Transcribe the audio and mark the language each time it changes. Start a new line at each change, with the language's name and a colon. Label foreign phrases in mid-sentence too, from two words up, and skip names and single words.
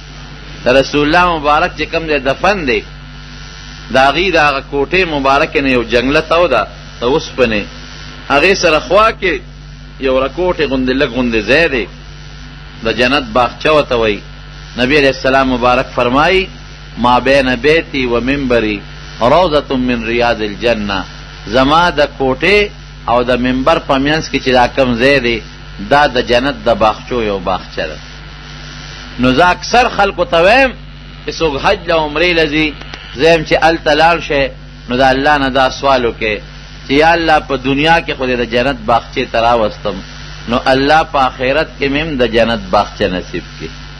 Pashto: د رسول الله مبارک چې کوم دی دفن دی د هغې د هغه کوټې مبارکې نه یو جنګله تو ده د اوسپنې، هغې سره خوا کې یو رکوټې غوندې لږ غوندې ځای دی، د جنت باغچه ورته وایي. نبی
Arabic: علیہ السلام
Pashto: مبارک فرمایي
Arabic: ما بین بیتی و منبری روضة من ریاض الجنه،
Pashto: زما د کوټې او د منبر په منځ کې چې دا کوم ځای دی دا د جنت د باغچو یو باغچه ده. نو زه اکثر خلکو ته وایم چې څوک حج له عمرې له ځي زه یم چې هلته لاړ شئ نو د الله نه دا سوال وکړئ چې یا الله په دنیا کې خو دې د جنت باغچې ته راوستم نو الله په آخرت کې مې هم د جنت باغچه نصیب کړي.